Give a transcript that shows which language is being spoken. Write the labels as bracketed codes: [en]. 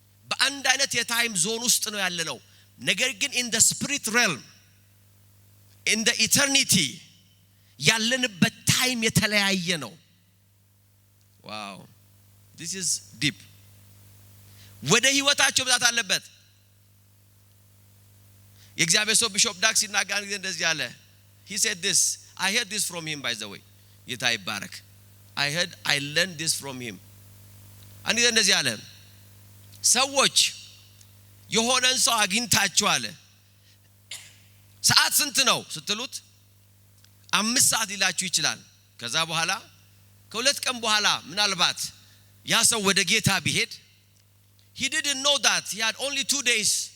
[am] በአንድ አይነት የታይም ዞን ውስጥ ነው ያለነው። ነገር ግን [en] in the spirit realm, in the eternity [am] ያለንበት ታይም የተለያየ ነው። [en] wow, this is deep. [am] ወደ ህይወታቸው ብዛት አለበት። የእግዚአብሔር ሰው ቢሾፕ ዳክስ ሲናገር እንደዚህ አለ። [en] he said this, I heard this from him by the way. [am] ጌታ ይባረክ። [en] I learned this from him. [am] አንዴ እንደዚህ አለ። ሰዎች የሆነን ሰው አግኝታችሁ አለ ሰዓት ስንት ነው ስትሉት 5 ሰዓት ሊላችሁ ይችላል። ከዛ በኋላ ከ2 ቀን በኋላ ምናልባት ያ ሰው ወደ ጌታ ቢሄድ [en] he didn't know that he had only 2 days